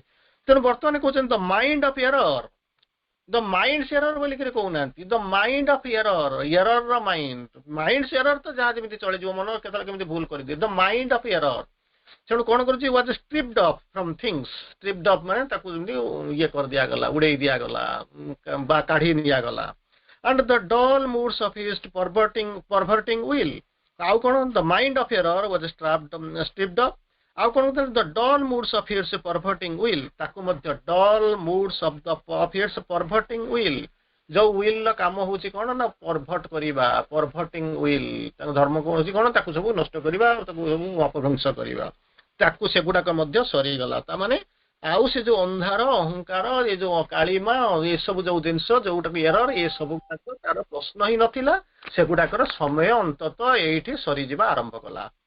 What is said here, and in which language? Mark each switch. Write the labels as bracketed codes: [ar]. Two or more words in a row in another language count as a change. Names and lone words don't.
[or] ତେଣୁ ବର୍ତ୍ତମାନ କହୁଛନ୍ତି [en] the mind of error, the mind's error [or] ବୋଲିକରି କହୁନାହାନ୍ତି, [en] the mind of error, error mind's error [or] ତ ଯାହା ଯେମିତି ଚଳିଯିବ, ମନ କେତେବେଳେ କେମିତି ଭୁଲ କରିଦିଏ, [en] the mind of error. [or] ତେଣୁ କଣ କରୁଛି, [en] was stripped off from things, stripped off [or] ମାନେ ତାକୁ ଯେମିତି ଇଏ କରିଦିଆଗଲା, ଉଡେଇ ଦିଆଗଲା ବା କାଢି ନିଆଗଲା। [en] and the dull moods of his perverting will, [or] ଆଉ କଣ [en] the mind of error was stripped of, [or] ଆଉ କଣ [en] the dull moods of his perverting will, [or] ତାକୁ ମଧ୍ୟ [en] dull moods of his perverting will, [or] ଯୋଉ will ର କାମ ହଉଛି କଣ ନା ପରଭର୍ଟ କରିବା, [en] perverting will, [or] ତାଙ୍କ ଧର୍ମ କଣ ହଉଛି କଣ, ତାକୁ ସବୁ ନଷ୍ଟ କରିବା, ତାକୁ ସବୁ ଅପଭ୍ରଂଶ କରିବା, ତାକୁ ସେଗୁଡାକ ମଧ୍ୟ ସରିଗଲା। ତାମାନେ ଆଉ ସେ ଯୋଉ ଅନ୍ଧାର ଅହଙ୍କାର ଏ ଯୋଉ କାଳିମା ଏସବୁ ଯୋଉ ଜିନିଷ ଯୋଉଟାକୁ ଏରର, ଏ ସବୁ ଗୁଡାକ ତାର ପ୍ରଶ୍ନ ହିଁ ନଥିଲା, ସେଗୁଡାକର ସମୟ ଅନ୍ତତଃ ଏଇଠି ସରିଯିବା ଆରମ୍ଭ କଲା।